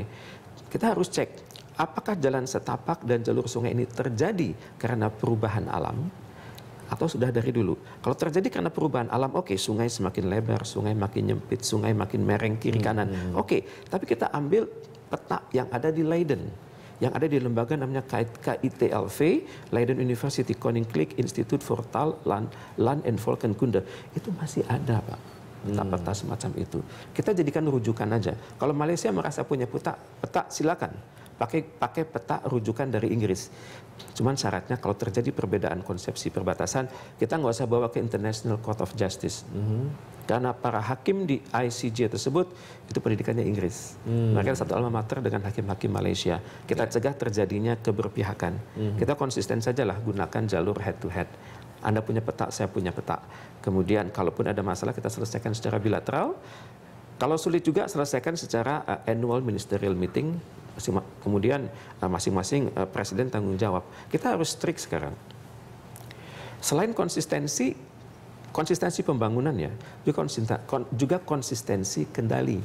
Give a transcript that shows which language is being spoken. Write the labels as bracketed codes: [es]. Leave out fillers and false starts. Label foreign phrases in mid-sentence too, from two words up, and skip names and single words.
[id] Kita harus cek apakah jalan setapak dan jalur sungai ini terjadi karena perubahan alam atau sudah dari dulu. Kalau terjadi karena perubahan alam, oke, sungai semakin lebar, sungai makin nyempit, sungai makin mereng kiri kanan. Oke, tapi kita ambil peta yang ada di Leiden, yang ada di lembaga namanya KITLV, Leiden University Koninklijk Instituut voor Taal, Land en Volkenkunde. Itu masih ada, Pak. Peta-peta semacam itu. Kita jadikan rujukan aja. Kalau Malaysia merasa punya peta silakan. Pakai peta rujukan dari Inggris. Cuman syaratnya kalau terjadi perbedaan konsepsi perbatasan, kita nggak usah bawa ke International Court of Justice. Karena para hakim di ICJ tersebut, itu pendidikannya Inggris. Mereka satu [la] alma mater [id] dengan hakim-hakim Malaysia. Kita cegah terjadinya keberpihakan. Kita konsisten sajalah gunakan jalur [en] head to head. [id] Anda punya peta, saya punya peta. Kemudian kalaupun ada masalah kita selesaikan secara bilateral. Kalau sulit juga selesaikan secara [en] annual ministerial meeting. [id] Kemudian masing-masing presiden tanggung jawab. Kita harus strict sekarang. Selain konsistensi pembangunan ya, juga konsistensi kendali.